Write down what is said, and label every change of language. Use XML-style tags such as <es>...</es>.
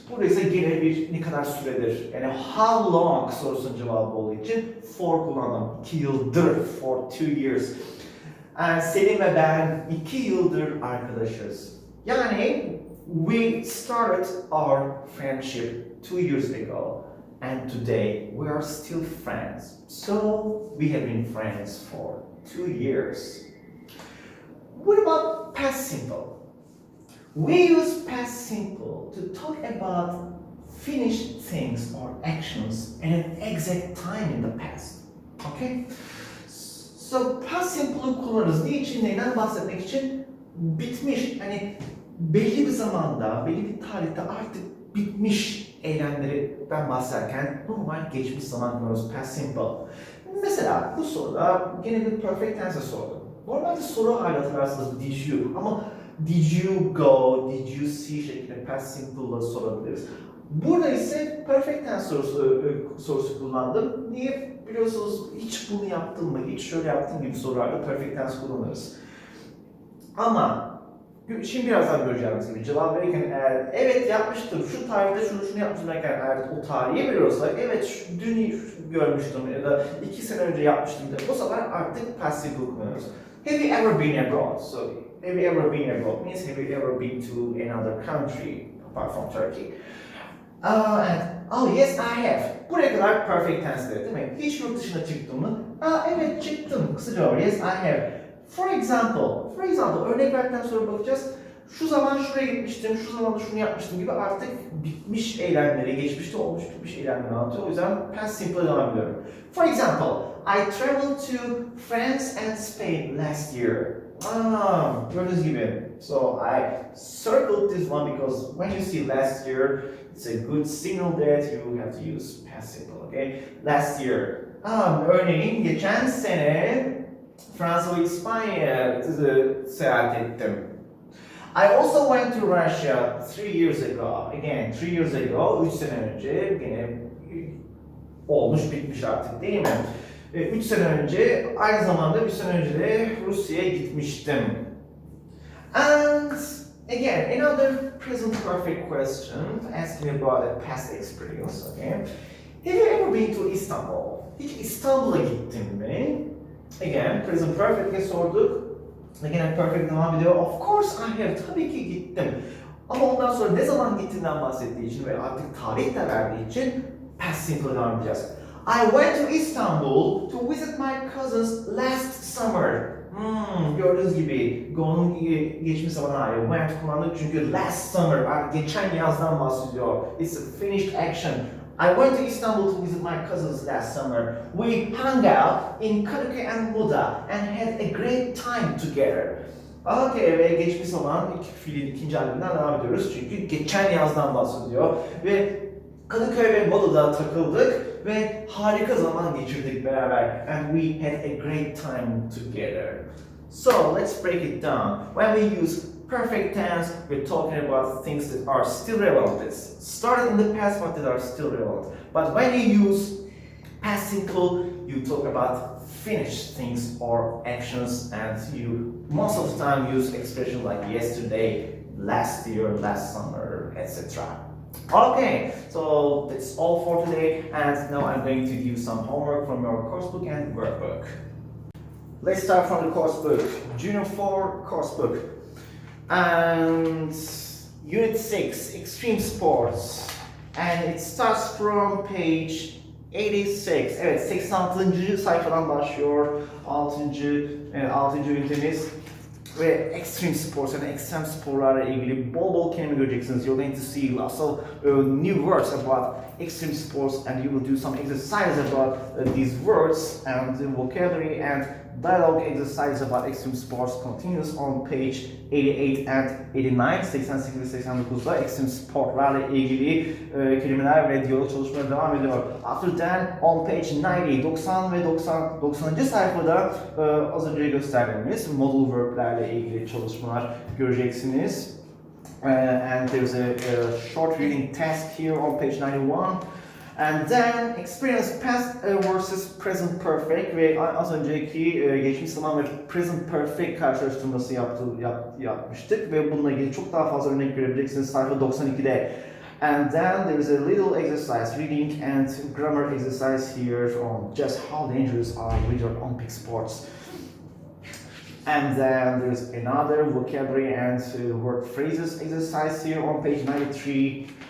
<tr>Burada ise yine bir ne kadar süredir, yani</tr> <en>how long</en> <tr>sorusunun cevabı olduğu için for kullandım. 2 yıldır,</tr> <en>for 2 years.</en> <tr>And Selin ve ben 2 yıldır arkadaşız.</tr> <en>Yani we started our friendship 2 years ago. And today we are still friends. So we have been friends for 2 years. What about past simple? We use past simple to talk about finished things or actions at an exact time in the past. Okay?</en> <tr>So past simple'ı kullanırız. Niçin? Neyden bahsetmek için? Bitmiş. Hani belli bir zamanda, belli bir tarihte artık bitmiş eylemlerden bahsederken normal geçmiş zaman kullanıyoruz. Past simple. Mesela bu soruda gene bir perfect tense sordum. Normalde soru hali hatırlarsınız did you ama</tr> <en>did you go, did you see</en> <tr>şeklinde past simple'la sorabiliriz. Burada ise perfect tense sorusu kullandım. Niye? Biliyorsunuz hiç bunu yaptım mı, hiç şöyle yaptım gibi sorularda perfect tense kullanırız. Ama şimdi birazdan göreceğimiz gibi cevap verirken eğer evet yapmıştım, şu tarihte şunu yapmıştım derken eğer o tarihi biliyorsak evet dün görmüştüm ya da 2 sene önce yapmıştım da o sefer artık past simple kullanıyoruz.</tr> <en>Have you ever been abroad? So have you ever been abroad means have you ever been to another country apart from Turkey? And oh yes I have.</en> <tr>Buraya kadar perfect tense değil mi? Hiç yurt dışına çıktım mı? Evet çıktım. Kısaca</tr> <en>yes I have. For example,</en> <tr>örnek verdikten sonra bakacağız. Şu zaman şuraya gitmiştim, şu zaman da şunu yapmıştım gibi artık bitmiş eylemleri, geçmişte olmuş bitmiş eylemleri anlatıyor. O yüzden past simple devam ediyorum.</tr> <en>For example, I traveled to France and Spain last year.</en> <tr>Gördüğünüz gibi.</tr> <en>So I circled this one because when you see last year, it's a good signal that you have to use past simple, okay? Last year.</en> <tr>Örneğin geçen sene Fransa ve İspanya'ya seyahat ettim.</tr> <en>I also went to Russia 3 years ago. Again, 3 years ago,</en> <tr>3 sene önce, yine olmuş bitmiş artık değil mi? 3 sene önce, aynı zamanda 3 sene önce de Rusya'ya gitmiştim.</tr> <en>And again, another present perfect question asking about a past experience, okay? Have you ever been to Istanbul?</en> <tr>Hiç İstanbul'a gittin mi? Again, present perfect'e sorduk. Again, perfect devam ediyor.</tr> <en>Of course I have.</en> <tr>Tabii ki gittim. Ama ondan sonra ne zaman gittiğinden bahsettiği için ve artık tarih de verdiği için past simple devam edeceğiz.</tr> <en>I went to Istanbul to visit my cousins last summer.</en> <tr>Gördüğünüz gibi go'nun geçmiş zaman hali. Went kullandık çünkü last summer, geçen yazdan bahsediyor.</tr> <en>It's a finished action. I went to Istanbul to visit my cousins last summer. We hung out in Kadıköy and Moda and had a great time together.</en> <tr>Okay, ve geçmiş zaman fiilin ikinci halinden devam ediyoruz çünkü geçen yazdan bahsediyor ve Kadıköy ve Moda'da takıldık ve harika zaman geçirdik beraber.</tr> <en>And we had a great time together. So let's break it down. When we use perfect tense, we're talking about things that are still relevant. It's started in the past, but that are still relevant. But when you use past simple, you talk about finished things or actions, and you most of the time use expressions like yesterday, last year, last summer, etc. Okay, so that's all for today, and now I'm going to give you some homework from your course book and workbook. Let's start from the course book. Junior 4 course book. And Unit 6, Extreme Sports. And it starts from page 86.</en> <tr>Evet, 86. sayfadan başlıyor 6. ünitemiz. Ve extreme sports, yani ekstrem sporlarla ilgili bol bol kelime göreceksiniz.</tr> <en>You're going to see lots of new words about extreme sports, and you will do some exercises about these words, and the vocabulary and dialogue exercise about extreme sports continues on page 88 and 89.</en> <tr>88 ve 89'da extreme sportlarla ilgili kelimeler ve diyalog çalışmaları devam ediyor.</tr> <en>After that, on page 90, 90 ve 90.</en> <tr>sayfada az önce gösterdiğimiz modal verb'lerle ilgili çalışmalar göreceksiniz.</tr> <en>And there's a short reading task here on page 91. And then experience past versus present perfect</en> <tr>ve az önceki geçmiş zaman ve present perfect karşılaştırması yapmıştık ve bununla ilgili çok daha fazla örnek görebileceksiniz sayfa 92'de.</tr> <en>And then there is a little exercise, reading and grammar exercise here on just how dangerous are winter Olympic sports. And then there's another vocabulary and word phrases exercise here on page 93.</en>